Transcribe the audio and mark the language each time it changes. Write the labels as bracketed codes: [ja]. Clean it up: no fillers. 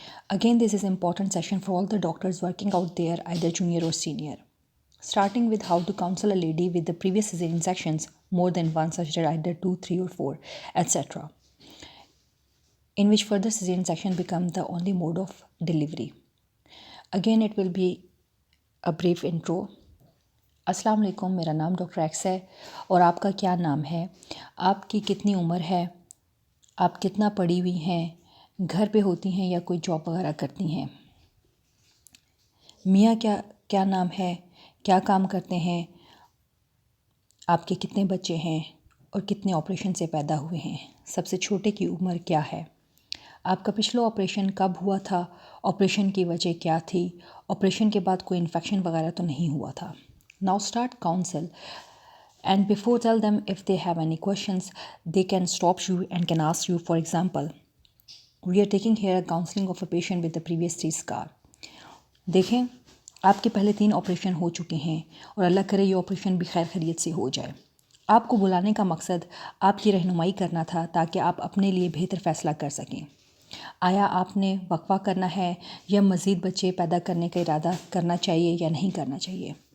[en] Again, this is important session for all the doctors working out there, either junior or senior. Starting with how to counsel a lady with the previous cesarean sections, more than one, such as either 2, 3 or 4, etc. In which further cesarean section become the only mode of delivery. Again, it will be a brief intro. [hi] अस्सलाम वालेकुम, मेरा नाम doctor x है और आपका क्या नाम है, आपकी कितनी उम्र है, आप कितना पढ़ी हुई हैं, घर पे होती हैं या कोई जॉब वगैरह करती हैं, मियाँ क्या नाम है, क्या काम करते हैं, आपके कितने बच्चे हैं और कितने ऑपरेशन से पैदा हुए हैं, सबसे छोटे की उम्र क्या है, आपका पिछला ऑपरेशन कब हुआ था, ऑपरेशन की वजह क्या थी, ऑपरेशन के बाद कोई इन्फेक्शन वगैरह तो नहीं हुआ था. [en] Now start counsel, and before tell them if they have any questions, they can stop you and can ask you. For example, we are taking here a counseling of a patient with the previous 3 scar. [hi] देखें, आपके पहले 3 operation हो चुके हैं और अल्लाह करे ये operation भी खैर खैरियत से हो जाए. आपको बुलाने का मकसद आपकी रहनुमाई करना था ताकि आप अपने लिए बेहतर फ़ैसला कर सकें. आया आपने वक्फा करना है या मज़ीद बच्चे पैदा करने का इरादा करना चाहिए या नहीं करना चाहिए.